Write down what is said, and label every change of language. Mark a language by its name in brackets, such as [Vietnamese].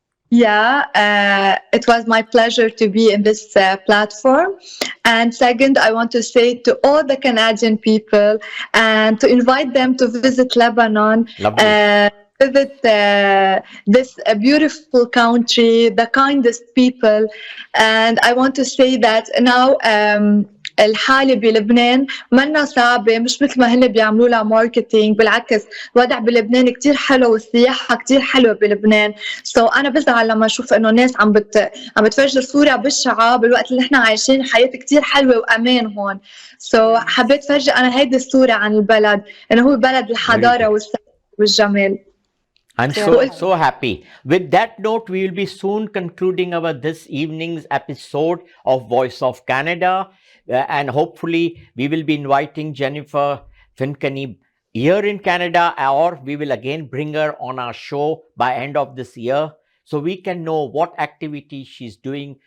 [English] Yeah, it was my pleasure to be in this platform. And second, I want to say to all the Canadian people and to invite them to visit Lebanon, Lovely. visit this beautiful country, the kindest people. And I want to say that now [Arabic] الحالة بلبنان منا صعبة، مش مثل ما هن بيعملوا لها ماركتينج، بالعكس الوضع بلبنان كتير حلو والسياحة كتير حلوة بلبنان. أنا بزعل لما أشوف إنه ناس عم بتفجر صورة بشعة بالوقت اللي إحنا عايشين حياة كتير حلوة وأمان هون. حبيت فرجي أنا هيدي الصورة عن البلد، إنه هو بلد [English] Very [Arabic] الحضارة [English] good. [Arabic] والجمال. [English] I'm so happy. With that note, we will be soon concluding our this evening's episode of Voice of Canada, and hopefully we will be inviting Jennifer Finkay here in Canada, or we will again bring her on our show by end of this year, so we can know what activity she's doing.